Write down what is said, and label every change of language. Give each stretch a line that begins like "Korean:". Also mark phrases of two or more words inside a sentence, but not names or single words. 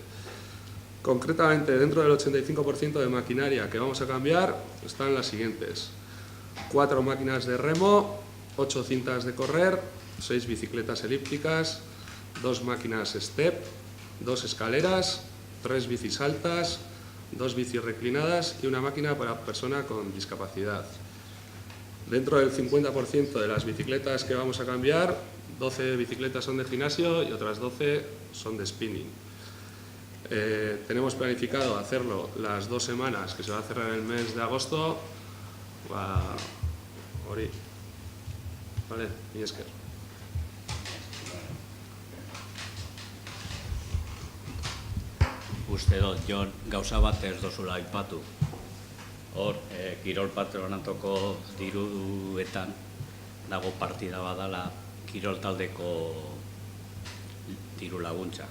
Spanish: Concretamente, dentro del 85% de maquinaria que vamos a cambiar están las siguientes: 4 máquinas de remo, 8 cintas de correr, 6 bicicletas elípticas, 2 máquinas step, 2 escaleras, 3 bicis altas, 2 bicis reclinadas y una máquina para persona con discapacidad. Dentro del 50% de las bicicletas que vamos a cambiar, 12 bicicletas son de gimnasio y otras 12 son de spinning. Tenemos planificado hacerlo las 2 semanas que se va a cerrar el mes de agosto.
Basque: Hori. Vale, mi esker. Uste dut, Jon, gauza bat ez dozula aipatu. Hor, kirol patronatoko diruetan dago partida badala kirol taldeko diru laguntza.